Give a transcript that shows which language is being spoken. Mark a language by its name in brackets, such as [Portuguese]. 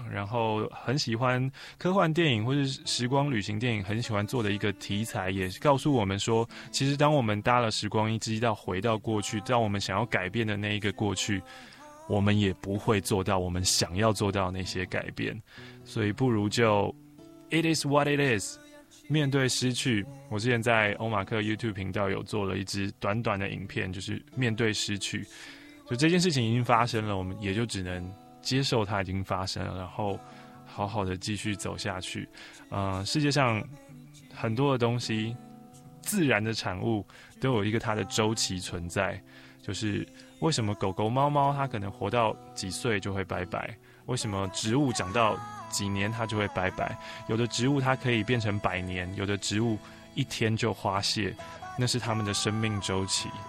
[Chinese] 然后很喜欢科幻电影或是时光旅行电影，很喜欢做的一个题材，也告诉我们说，其实当我们搭了时光一直到回到过去，到我们想要改变的那一个过去，我们也不会做到我们想要做到那些改变。所以不如就 [English] It is what it is， [Chinese] 面对失去。我之前在欧马克 YouTube 频道有做了一支短短的影片，就是面对失去，就这件事情已经发生了，我们也就只能接受它已经发生了，然后好好的继续走下去。世界上很多的东西，自然的产物都有一个它的周期存在，就是为什么狗狗猫猫它可能活到几岁就会拜拜，为什么植物长到几年它就会拜拜，有的植物它可以变成百年，有的植物一天就花谢，那是它们的生命周期。